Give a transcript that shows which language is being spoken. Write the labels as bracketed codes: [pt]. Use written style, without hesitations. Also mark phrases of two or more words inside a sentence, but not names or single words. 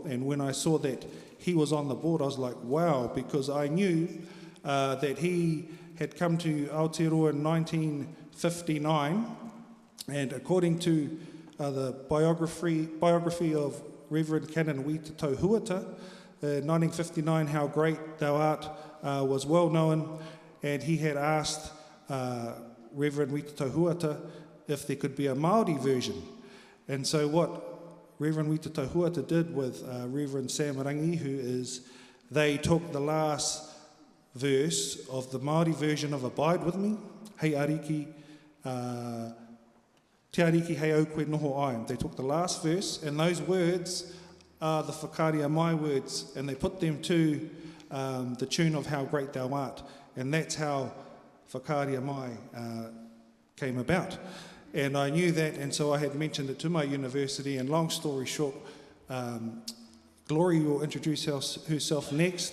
[en] And when I saw that he was on the board, I was like, wow, because I knew that he had come to Aotearoa in 1959, and according to the biography of Reverend Canon Wita Tauhuata, 1959, How Great Thou Art was well known, and he had asked Reverend Wita Tauhuata if there could be a Māori version. And so what Reverend Wita Tauhuata did with Reverend Sam Rangi, they took the last verse of the Māori version of Abide With Me, [mi] Hei Ariki, Te Ariki Hei Au Koe Noho Ai. [en] They took the last verse, and those words are the Whakaria Mai words, and they put them to the tune of How Great Thou Art, and that's how Whakaria Mai came about. And I knew that, and so I had mentioned it to my university, and long story short, Glory will introduce herself next.